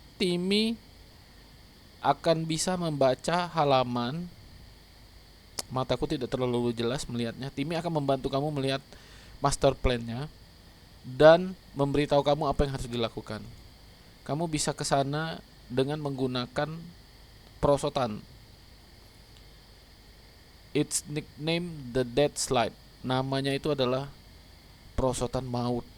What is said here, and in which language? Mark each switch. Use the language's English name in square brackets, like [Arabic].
[Indonesian] Timmy akan bisa membaca halaman. Mataku tidak terlalu jelas melihatnya. Timmy akan membantu kamu melihat master plan-nya dan memberitahu kamu apa yang harus dilakukan. Kamu bisa ke sana dengan menggunakan perosotan. [English] It's nicknamed the Death Slide. [Indonesian] Namanya itu adalah perosotan maut.